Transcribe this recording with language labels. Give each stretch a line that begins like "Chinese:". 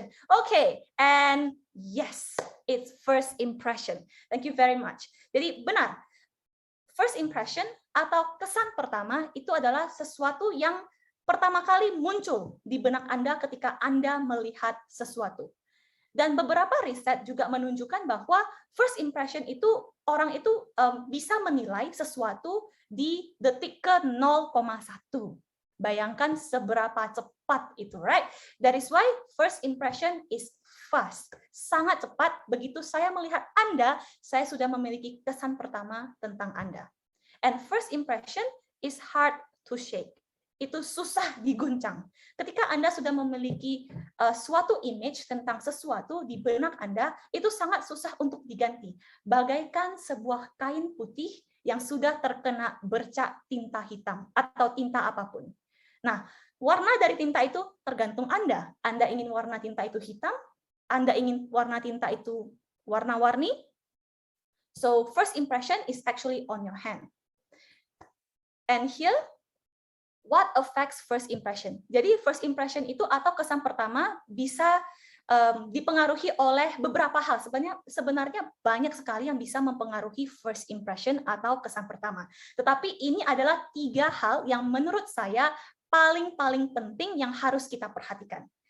English: Okay, and yes, it's first impression. Thank you very much.
Indonesian: Jadi benar, first impression atau kesan pertama itu adalah sesuatu yang pertama kali muncul di benak Anda ketika Anda melihat sesuatu. Dan beberapa riset juga menunjukkan bahwa first impression itu orang itu bisa menilai sesuatu di detik ke 0,1. Bayangkan seberapa cepat itu, right?
English: That is why first impression is fast.
Indonesian: Sangat cepat, begitu saya melihat Anda, saya sudah memiliki kesan pertama tentang Anda.
English: And first impression is hard to shake.
Indonesian: Itu susah diguncang. Ketika Anda sudah memiliki suatu image tentang sesuatu di benak Anda, itu sangat susah untuk diganti. Bagaikan sebuah kain putih yang sudah terkena bercak tinta hitam atau tinta apapun. Nah, warna dari tinta itu tergantung Anda. Anda ingin warna tinta itu hitam, Anda ingin warna tinta itu warna-warni.
English: So first impression is actually on your hand. And here, what affects first impression?
Indonesian: Jadi first impression itu atau kesan pertama bisa dipengaruhi oleh beberapa hal. Sebenarnya banyak sekali yang bisa mempengaruhi first impression atau kesan pertama. Tetapi ini adalah 3 hal yang menurut saya paling penting yang harus kita perhatikan.